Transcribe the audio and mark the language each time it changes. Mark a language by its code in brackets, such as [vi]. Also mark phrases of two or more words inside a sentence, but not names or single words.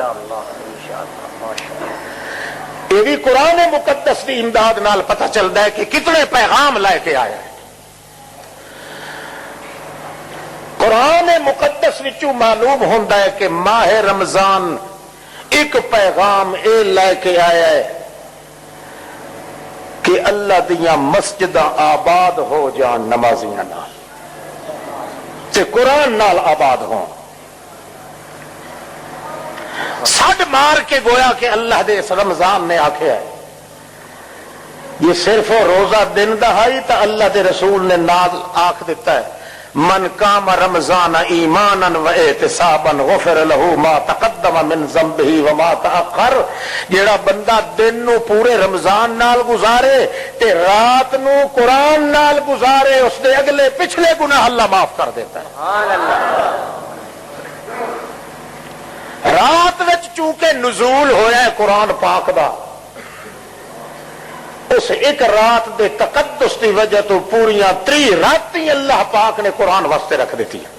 [ur] یہ بھی قرآن مقدس کی امداد نال پتہ چلتا ہے کہ کتنے پیغام لے کے آیا ہے۔ [pa] قرآن مقدس وچوں معلوم ہوتا ہے کہ ماہ رمضان ایک پیغام اے لے کے آیا ہے کہ اللہ دیاں مسجداں آباد ہو جان نمازیاں نال تے قرآن نال آباد ہوں. سڈ مار کے گویا کہ اللہ دے اس رمضان نے آخیا ہے یہ صرف روزہ دن دا ہے تو اللہ دے رسول نے نال آخ دیتا ہے [ar] من قام رمضان ایمانا و احتسابا غفر له ما تقدم من ذنبه وما تاخر. [pa] جیڑا بندہ دن نو پورے رمضان نال گزارے تے رات نو قرآن نال گزارے اس دے اگلے پچھلے گناہ اللہ معاف کر دیتا ہے. [ar] سبحان اللہ. [pa] رات وچ چونکہ نزول ہویا ہے قرآن پاک دا اس ایک رات دے تقدس دی وجہ تو پوریاں 3 راتیں اللہ پاک نے قرآن واسطے رکھ دیتی.